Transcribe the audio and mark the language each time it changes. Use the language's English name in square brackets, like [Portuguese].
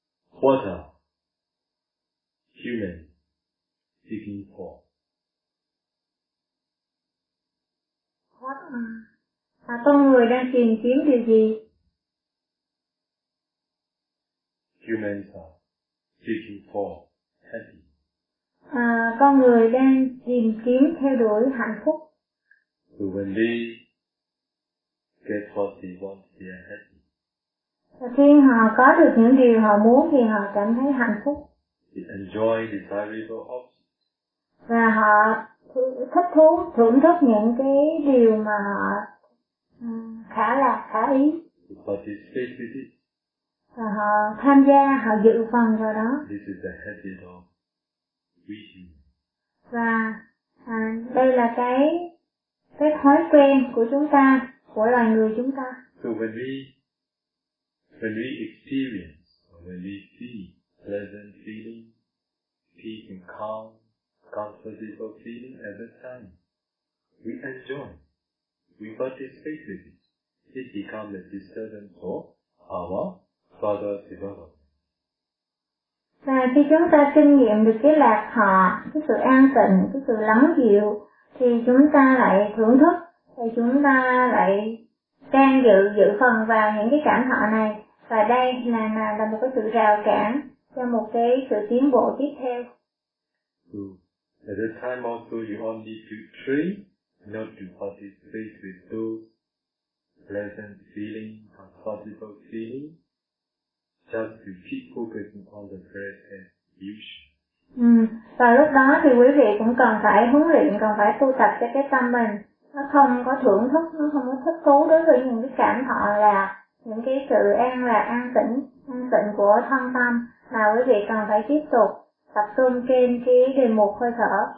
[English] What a human seeking for. [Vietnamese] Và con người đang tìm kiếm điều gì? [English] Humans are seeking for happy. [Vietnamese] Con người đang tìm kiếm theo đuổi hạnh phúc. [English] So when they get what they want, they are happy. [Vietnamese] Và khi họ có được những điều họ muốn thì họ cảm thấy hạnh phúc. [English] They enjoy desirable objects. [Vietnamese] Và họ thích thú, thưởng thức những cái điều mà họ khả lạc, khả ý. [English] They participate with it. [Vietnamese] Và họ tham gia, họ dự phần vào đó. [English] This is the habit of wishing. [Vietnamese] Và đây là cái thói quen của chúng ta, của loài người chúng ta. [English] So when we experience, when we see pleasant feeling, peace and calm, comfortable feeling at the time, we enjoy, we participate with it. It becomes a disturbance for our further development. [Vietnamese] Và khi chúng ta kinh nghiệm được cái lạc thọ, cái sự an tịnh, cái sự lắng dịu, thì chúng ta lại thưởng thức, thì chúng ta lại can dự phần vào những cái cảm thọ này. Và đây là một cái sự rào cản cho một cái sự tiến bộ tiếp theo. [English] At that time also you only to train not to participate with those pleasant feeling, comfortable feeling, just to keep focusing on the present usual. [Vietnamese] Và lúc đó thì quý vị cũng cần phải huấn luyện, cần phải tu tập cho cái tâm mình. Nó không có thưởng thức, nó không có thích thú đối với những cái cảm thọ là những cái sự an lạc, an tịnh của thân tâm, mà quý vị cần phải tiếp tục tập trung trên cái đề mục hơi thở.